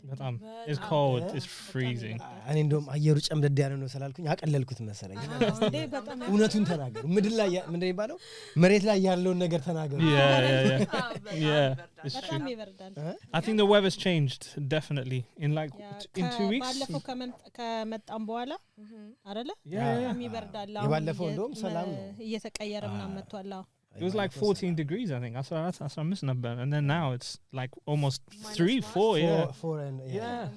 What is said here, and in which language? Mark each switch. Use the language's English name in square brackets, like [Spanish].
[Amharic] በጣም [English] It's cold, it's freezing. [Amharic] እኔ እንደውም አየሩ ጨምደድ ያለ ነው ስላልኩኝ አቀለልኩት መሰለኝ እንዴ በጣም እውነቱን ተናገሩ ምድር ላይ ምንድነው ይባለው መሬት ላይ ያለውን ነገር ተናገሩ [English] Yeah. It's true. [Amharic] በጣም ይበርዳል [English] I think the weather's changed definitely in like in 2 weeks. [Amharic] ባለፈው ከመጣም በኋላ አይደለ [English] Yeah. [Amharic] ይበርዳል የባለፈው እንደውም ሰላም ነው እየተቀየረ ምናምን መጥቷል [English] It was like 14 degrees, I think. That's a miss number. And then now it's like almost 3, 4, yeah.